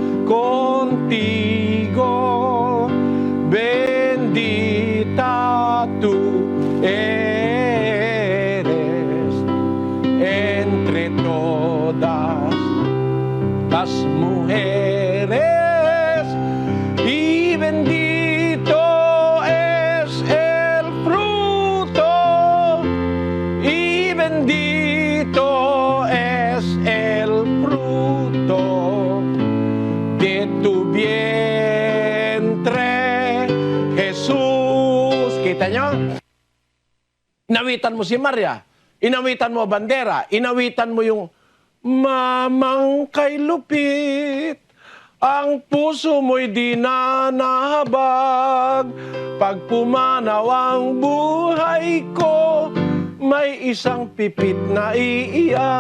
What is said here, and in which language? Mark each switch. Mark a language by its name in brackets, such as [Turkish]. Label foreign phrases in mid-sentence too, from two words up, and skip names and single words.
[Spanish] contigo, bendita tú eres entre todas las mujeres, y bendito es el fruto, y bendito es el fruto de tu vientre, Jesús. [Filipino] Kita nyo? Inawitan mo si Maria, inawitan mo bandera, inawitan mo yung mamang kay lupit. Ang puso mo'y di na nahabag, pag pumanaw ang buhay ko, may isang pipit na iiyak.